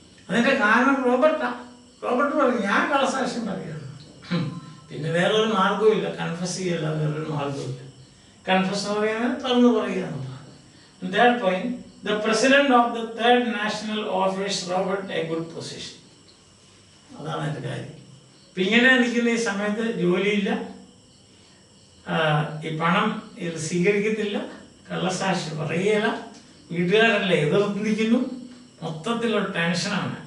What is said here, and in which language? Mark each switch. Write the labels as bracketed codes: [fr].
[ml] അതിന്റെ കാരണം റോബർട്ടാ. റോബർട്ട് പറഞ്ഞു ഞാൻ കളസാക്ഷ്യം പറയുകയാണ്. പിന്നെ വേറൊരു മാർഗവുമില്ല, കൺഫസ് ചെയ്യല്ല, വേറൊരു മാർഗവുമില്ല. കൺഫസ് എന്ന് പറയുന്നത് തുറന്നു പറയുക എന്നുള്ളതാണ്. Third point, [en] the president of the third national offers Robert a good position. [ml] അതാണ് എൻ്റെ കാര്യം. ഇപ്പം ഇങ്ങനെ നിൽക്കുന്ന ഈ സമയത്ത് ജോലിയില്ല, ഈ പണം ഇത് സ്വീകരിക്കത്തില്ല, കള്ളസാക്ഷി പറയുകയില്ല, വീട്ടുകാരെല്ലാം എതിർത്തിരിക്കുന്നു, മൊത്തത്തിലൊരു ടെൻഷനാണ്.